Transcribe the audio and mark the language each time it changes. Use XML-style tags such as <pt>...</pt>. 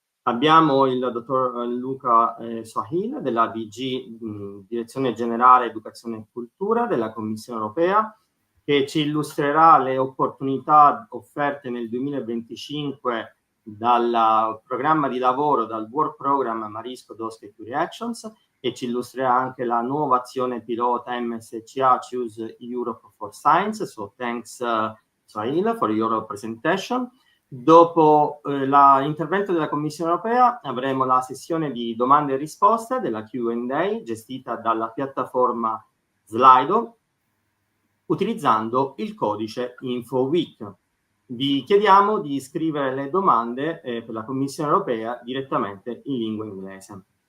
<it>Abbiamo il dottor Luca Sohail della DG, Direzione Generale Educazione e Cultura della Commissione Europea, che ci illustrerà le opportunità offerte nel 2025 dal programma di lavoro, dal Work Program Marie Skłodowska-Curie Actions, e ci illustrerà anche la nuova azione pilota MSCA Choose Europe for Science.</it> <en>So thanks Sohail for your presentation.</en> <it>Dopo l'intervento della Commissione Europea avremo la sessione di domande e risposte della Q&A gestita dalla piattaforma Slido utilizzando il codice InfoWeek. Vi chiediamo di scrivere le domande per la Commissione Europea direttamente in lingua inglese.</it>